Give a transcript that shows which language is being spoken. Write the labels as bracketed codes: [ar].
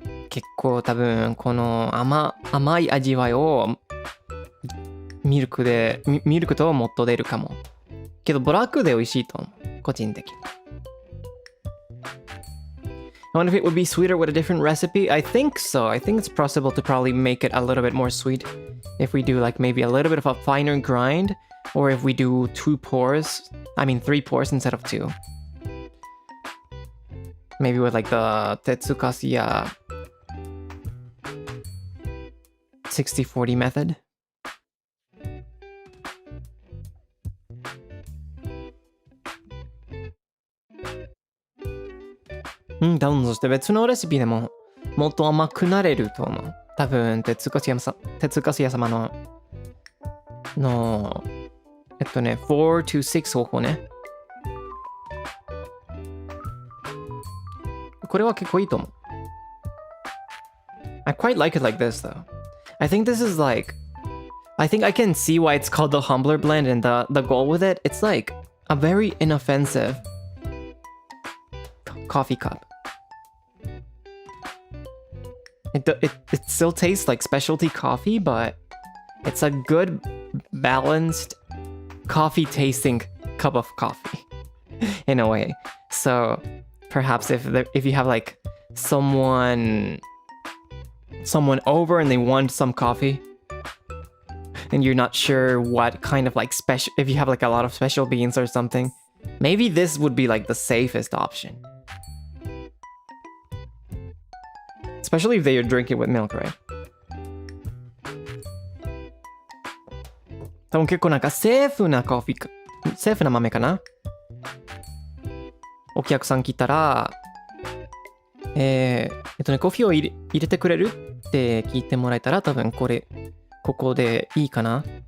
[ja] 結構多分この甘い味わいをミルクともっと出るかも。けどブラックで美味しいと思う。個人的に。 [en] I wonder if it would be sweeter with a different recipe. I think so. I think it's possible to probably make it a little bit more sweet if we do like maybe a little bit of a finer grind, or if we do 3 pours instead of 2. Maybe with like the Tetsukasiya 60-40 method. [ja] 多分そして別のレシピでももっと甘くなれると思う。多分哲カスヤ様の4 to 6方法ね。これは結構いいと思う。 [en] I quite like it like this though. I think this is like, I think I can see why it's called the humbler blend, and the goal with it, it's like a very inoffensive coffee cup. It still tastes like specialty coffee, but it's a good balanced coffee tasting cup of coffee in a way. So perhaps if you have like someone over and they want some coffee and you're not sure what kind of like special, if you have like a lot of special beans or something, maybe this would be like the safest option. Especially if they are drinking with milk, right? [ja] 多分結構なんかセーフな豆かな。お客さん来たら、コーヒーを入れてくれるって聞いてもらえたら、多分ここでいいかな。